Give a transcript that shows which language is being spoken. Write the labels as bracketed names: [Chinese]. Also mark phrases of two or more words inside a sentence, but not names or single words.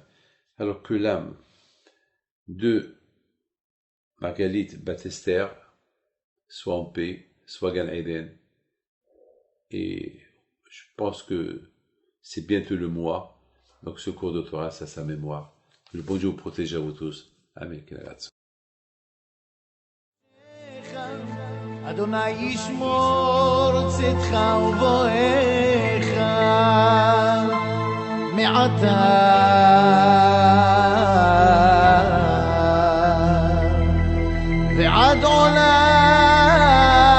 [French] Alors que l'âme de Margalit Batester soit en paix, soit Gan Eden, et je pense que c'est bientôt le mois, donc ce cours de Torah, c'est à sa mémoire. Que le bon Dieu vous protège à vous tous. Amen. [Hebrew] אדוני ישמור צאתך ובואך מעתה ועד עולם